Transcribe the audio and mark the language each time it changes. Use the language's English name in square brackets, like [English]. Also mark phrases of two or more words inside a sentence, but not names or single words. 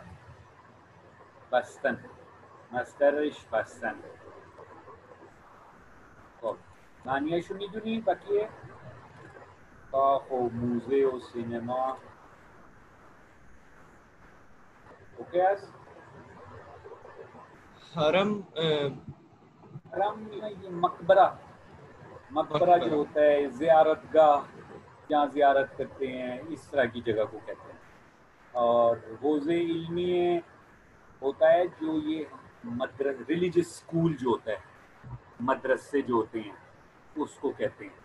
[Persian] بستن، مصدرش بستن. خب معنیشو میدونی بقیه؟ کاخ و موزه و سینما اوکی است؟ حرم [Hindi] ये मकबरा जो होता है ज़ियारतगाह, जहाँ ज़ियारत करते हैं, इस तरह की जगह को कहते हैं. और [Persian] حوزه علمیه [Hindi] होता है जो ये [English] religious school [Hindi] जो होता है, मदरसे जो होते हैं, उसको कहते हैं.